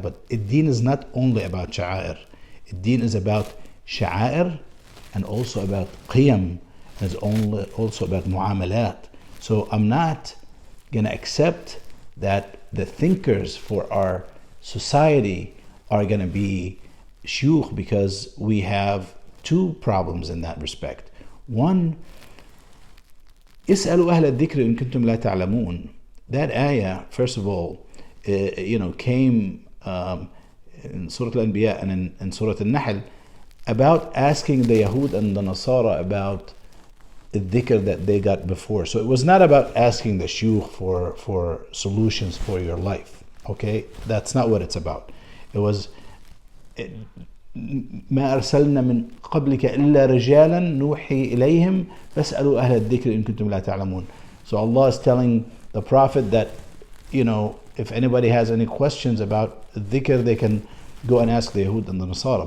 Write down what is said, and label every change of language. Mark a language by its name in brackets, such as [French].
[English] But the deen is not only about sha'air. The deen is about sha'air and also about qiyam, and it's also about mu'amalat. So I'm not going to accept that the thinkers for our society are going to be shuyukh, because we have two problems in that respect. One, [Arabic] اسألوا أهل الذكر إن كنتم لا تعلمون. [English] That ayah, first of all, came in Surah Al-Anbiya and in Surah Al-Nahl about asking the Yahud and the Nasara about the dhikr that they got before. So it was not about asking the shuyukh for solutions for your life. Okay, that's not what it's about. It was [Arabic] ما أرسلنا من قبلك إلا رجالا نوحي إليهم فاسألوا أهل الذكر إن كنتم لا تعلمون. [English] So Allah is telling the Prophet that if anybody has any questions about dhikr, they can go and ask the Yahud and the Nasara.